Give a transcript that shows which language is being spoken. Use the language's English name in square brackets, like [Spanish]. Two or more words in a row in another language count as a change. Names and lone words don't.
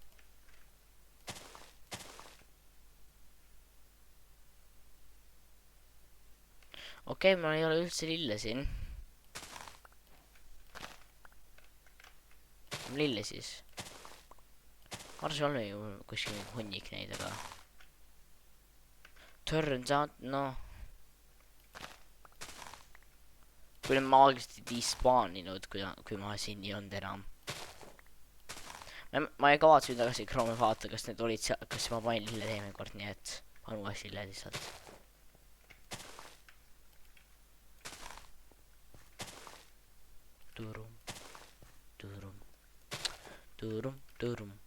[Estonian] Okei, mul ei ole üldse lille siin. Lille siis. Ma arvan, see on ju kuskil hunnik neid, aga [English] turns out, no. [Estonian] Kui need maagiliselt ei despaaninud, kui ma siin ei olnud enam. Ma ei kavatse nüüd tagasi Chrome'i vaata, kas need olid seal, kas ma panin lille teeme kord, nii et panen uuesti lille lihtsalt. Turum, turum, turum, turum.